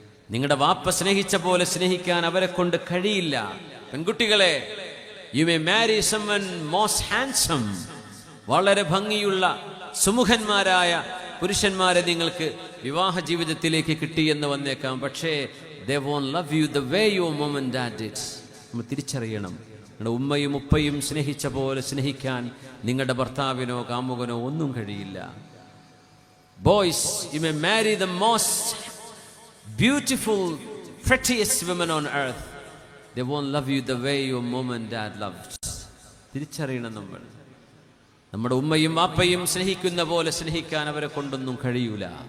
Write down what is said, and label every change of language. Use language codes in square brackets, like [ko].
[ml] നിങ്ങളുടെ വാപ്പ സ്നേഹിച്ച പോലെ സ്നേഹിക്കാൻ അവരെ കൊണ്ട് കഴിയില്ല. പെൺകുട്ടികളെ, [en] You may marry someone most handsome. [ml] വളരെ ഭംഗിയുള്ള സുമുഖന്മാരായ പുരുഷന്മാരെ നിങ്ങൾക്ക് വിവാഹ ജീവിതത്തിലേക്ക് കിട്ടിയെന്ന് വന്നേക്കാം. പക്ഷേ [en] they won't love you the way your mom and dad did. [ml] നമ്മൾ തിരിച്ചറിയണം, നിങ്ങളുടെ ഉമ്മയും ഉപ്പയും സ്നേഹിച്ച പോലെ സ്നേഹിക്കാൻ നിങ്ങളുടെ ഭർത്താവിനോ കാമുകനോ ഒന്നും കഴിയില്ല. [en] Boys, you may marry the most beautiful, prettiest women on earth. They won't love you the way your mom and dad loved. [ml] തിരിച്ചറിയണം നമ്മൾ. നമ്മുടെ ഉമ്മയും വാപ്പയും സ്നേഹിക്കുന്ന പോലെ സ്നേഹിക്കാൻ അവരെ കൊണ്ടൊന്നും കഴിയില്ല.